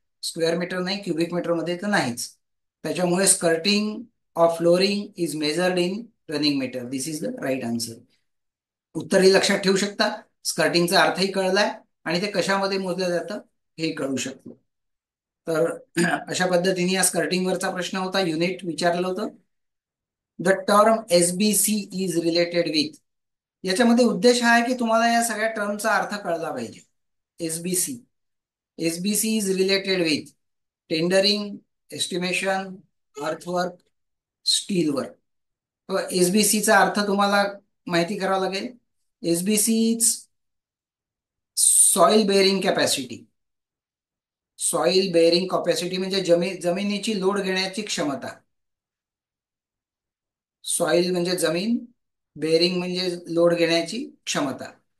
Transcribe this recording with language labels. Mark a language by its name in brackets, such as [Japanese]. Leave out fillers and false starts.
[Marathi] Square metre नाही, cubic metre मध्ये तर नाहीच. त्याच्यामुळे [English] Skirting of flooring is measured in running metre. This is the right answer. [Marathi] उत्तरही लक्षात ठेवू शकता, स्कर्टिंगचा अर्थही कळलाय, आणि ते कशामध्ये मोजलं जातं हे कळू शकतो. तर अशा पद्धतीने या स्कर्टिंगवरचा प्रश्न होता, युनिट विचारलं होतं. [English] The term SBC is related with. [Marathi] याच्यामध्ये उद्देश हा आहे की तुम्हाला या सगळ्या टर्मचा अर्थ कळला पाहिजे. [English] SBC. SBC is related with tendering, estimation, earthwork, steel work. [Marathi] एसबीसीचा अर्थ तुम्हाला माहिती करावा लागेल. [English] SBC is soil bearing capacity. [Marathi] Soil bearing capacity म्हणजे जमिनीची लोड घेण्याची क्षमता. सॉइल म्हणजे जमीन, बेअरिंग म्हणजे लोड घेण्याची क्षमता.